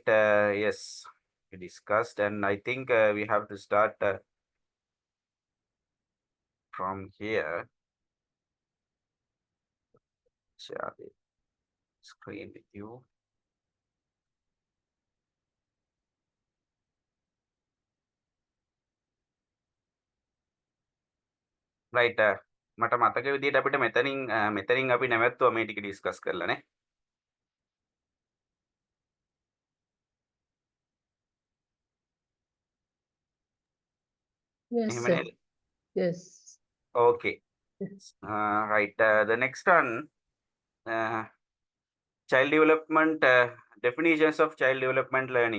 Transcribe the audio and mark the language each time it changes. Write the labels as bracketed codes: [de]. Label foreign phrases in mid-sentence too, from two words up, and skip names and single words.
[en] Yes, we discussed, and I think we have to start from here. Share the screen with you. Right. [si] මට මතක විදිහට අපිට මෙතනින් අපි නැවැත්තුවා මේ ටික ඩිස්කස් කරලා නේ. [en] Yes, [si] එහෙම [en] sir. [si] නේද? [en] Yes. Okay. Right. The next one, child development definitions of child development learning.